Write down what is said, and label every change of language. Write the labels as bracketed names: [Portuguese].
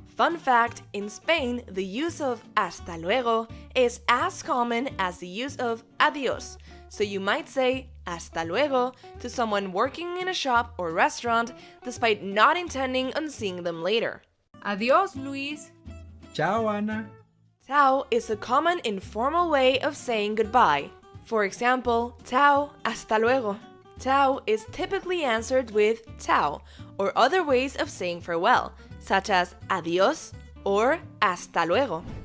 [English] Fun fact, in Spain, the use of [Spanish] hasta luego [English] is as common as the use of adiós. So you might say [Spanish] hasta luego [English] to someone working in a shop or restaurant despite not intending on seeing them later. [Spanish] Adiós, Luis. Chao, Ana. [English] Chao is a common informal way of saying goodbye. For example, [Spanish] chao, hasta luego. [English] Chao is typically answered with chao or other ways of saying farewell, such as adiós or hasta luego.